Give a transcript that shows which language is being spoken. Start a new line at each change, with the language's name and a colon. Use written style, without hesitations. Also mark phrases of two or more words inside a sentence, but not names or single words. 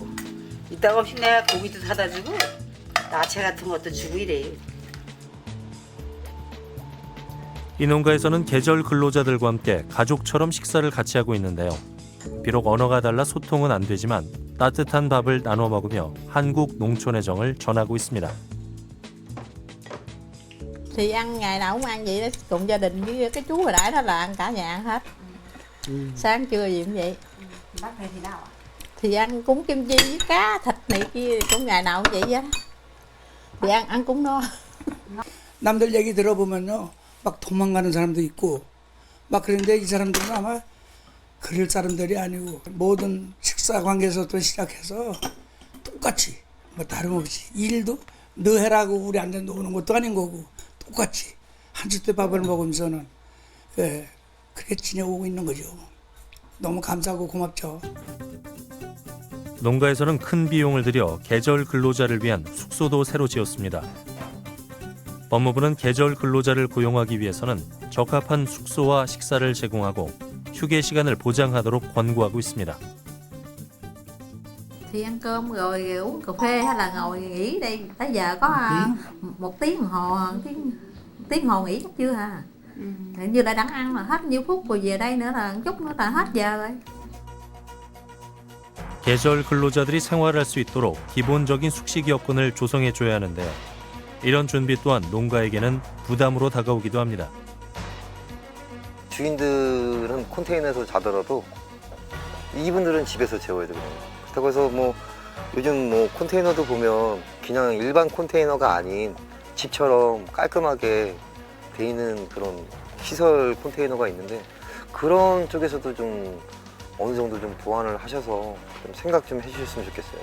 Korean: 이따가 없이 내가 고기도 사다 주고 야채 같은 것도 주고 이래요. 이 농가에서는 계절 근로자들과 함께 가족처럼 식사를 같이 하고 있는데요. 비록 언어가 달라 소통은 안 되지만 따뜻한 밥을 나눠 먹으며 한국 농촌의 정을 전하고 있습니다.
Vietnamese: Thì ăn ngày nào cũng ăn vậy đó, cùng gia đình với cái chú hồi nãy đó là ăn cả nhà ăn hết. Sáng trưa gì cũng vậy. Bác này thì nào ạ? Thì ăn cúng kim chi với cá, thịt này kia cũng ngày nào cũng vậy á. Thì ăn cũng no.
Korean: 남들 얘기 들어보면요, 막 도망가는 사람도 있고 막 그런데 이 사람들은 아마 그럴 사람들이 아니고 모든 식사 관계에서부터 시작해서 똑같이 뭐 다름없이 일도 너 해라고 우리 앉아 노는 것도 아닌 거고 똑같이 한 숟대 밥을 먹으면서는 그렇게 지내오고 있는 거죠. 너무 감사하고 고맙죠. 농가에서는 큰 비용을 들여 계절 근로자를 위한 숙소도 새로 지었습니다. 법무부는 계절 근로자를 고용하기 위해서는 적합한 숙소와 식사를 제공하고 휴게 시간을 보장하도록 권고하고 있습니다.
Vietnamese: Thì ăn cơm rồi uống cà phê hay là ngồi nghỉ đây tới giờ có 1 tiếng đồng hồ, tiếng đồng hồ nghỉ chắc chưa hả? Hình như là đang ăn mà hết nhiêu phút rồi về đây nữa là chút nữa là hết giờ rồi.
Korean: 계절 근로자들이 생활할 수 있도록 기본적인 숙식 여건을 조성해줘야 하는데요. 이런 준비 또한 농가에게는 부담으로 다가오기도 합니다. 주인들은 컨테이너에서 자더라도 이분들은 집에서 재워야 되거든요. 그렇다고 해서 뭐 요즘 뭐 컨테이너도 보면 그냥 일반 컨테이너가 아닌 집처럼 깔끔하게 돼 있는 그런 시설 컨테이너가 있는데 그런 쪽에서도 좀 어느 정도 좀 보완을 하셔서 좀 생각 좀 해주셨으면 좋겠어요.